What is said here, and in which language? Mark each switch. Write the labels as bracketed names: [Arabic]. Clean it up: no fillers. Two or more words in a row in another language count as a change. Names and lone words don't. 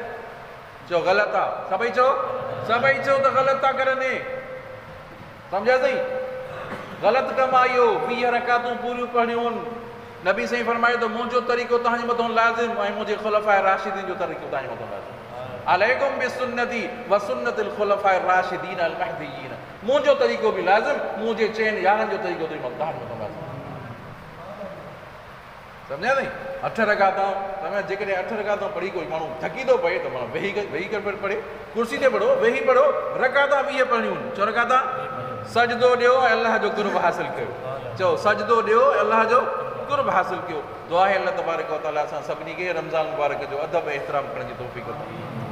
[Sindhi] चओ ग़लति आहे, सभई चओ त ग़लति था करनि। सम्झा साईं? ग़लति कमु आहे इहो। 20 रकातूं पूरियूं पढ़ियूं आहिनि। नबी साईं फरमायो त मुंहिंजो तरीक़ो तव्हांजे मथां लाज़िम ऐं मुंहिंजे खुलफ़ाए राशिदीन जो तरीक़ो तव्हांजे मथां लाज़िम। [Arabic] عليكم بسنتي وسنة الخلفاء الراشدين المهديين. [Sindhi] मुंहिंजो तरीक़ो बि लाज़िम, मुंहिंजे चइनि यारनि जो तरीक़ो तव्हांजे मथां लाज़िम। सम्झा साईं? 8 रकातां तव्हां जेकॾहिं 8 रकातां पढ़ी कोई माण्हू थकी थो पए त माना वेही करे पढ़े, कुर्सी ते पढ़ो, वेही पढ़ो। रकातां 20 पढ़णियूं आहिनि। चओ रकातां सजदो ॾियो ऐं अल्लाह जो कुर्ब हासिल कयो। चओ सजदो ॾियो ऐं अल्लाह जो कुर्ब हासिल कयो। दुआ आहे [Arabic] الله تبارك وتعالى [Sindhi] असां सभिनी खे रमज़ान मुबारक जो अदब ऐं एहतराम करण जी तौफ़ीक़ अता फ़रमाए।